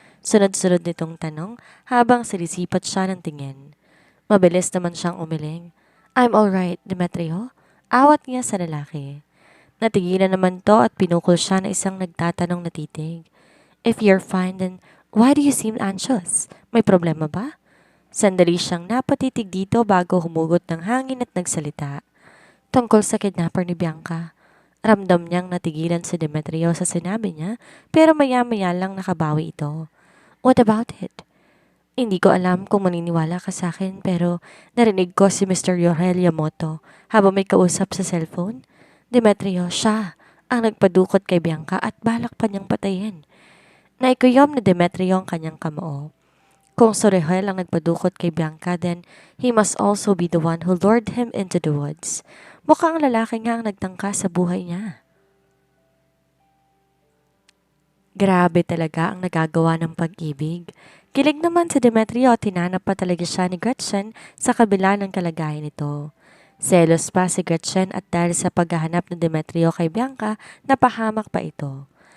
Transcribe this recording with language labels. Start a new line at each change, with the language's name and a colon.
Filipino: Sunod-sunod nitong tanong habang silisipat siya ng tingin. Mabilis naman siyang umiling.
English: I'm alright, Demetrio.
Filipino: Awat niya sa lalaki. Natigilan naman to at pinukol siya na isang nagtatanong na titig.
English: If you're fine, then why do you seem anxious?
Filipino: May problema ba? Sandali siyang napatitig dito bago humugot ng hangin at nagsalita. Tungkol sa kidnapper ni Bianca. Ramdam niyang natigilan si Demetrio sa sinabi niya pero maya-maya lang nakabawi ito.
English: What about it?
Filipino: Hindi ko alam kung maniniwala ka sa akin pero narinig ko si Mr. Yorel Yamoto habang may kausap sa cellphone. Demetrio, siya ang nagpadukot kay Bianca at balak pa niyang patayin. Naikuyom ni Demetrio ang kanyang kamao. Kung si Yorel ang nagpadukot kay Bianca,
English: then he must also be the one who lured him into the woods.
Filipino: Mukhang lalaki nga ang nagtangka sa buhay niya. Grabe talaga ang nagagawa ng pag-ibig. Kilig naman si Demetrio at hinanap pa talaga siya ni Gretchen sa kabila ng kalagayan nito. Selos pa si Gretchen at dahil sa paghahanap ni Demetrio kay Bianca, napahamak pa ito.